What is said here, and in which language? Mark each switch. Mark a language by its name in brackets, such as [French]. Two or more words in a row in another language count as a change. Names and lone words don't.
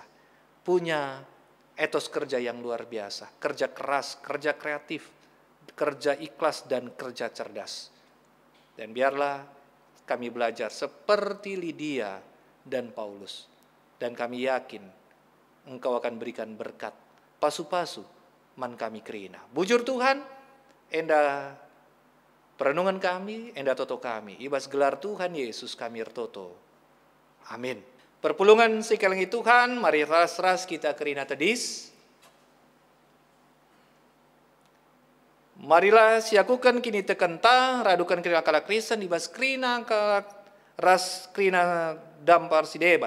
[Indonesian] Punya etos kerja yang luar biasa. Kerja keras, kerja kreatif. Kerja ikhlas dan kerja cerdas. Dan biarlah kami belajar seperti Lydia dan Paulus. Dan kami yakin Engkau akan berikan berkat [Batak Karo] pasu-pasu man kami kerina. Bujur Tuhan, enda perenungan kami, enda toto kami. Ibas gelar Tuhan Yesus kami ertoto. Amin. Perpulungan sikelengi Tuhan, mari ras-ras kita kerina tedis. Marilah siakukan kini tekenta, radukan kerina kalak krisan, ibas kerina kalak ras kerina dampar si debat.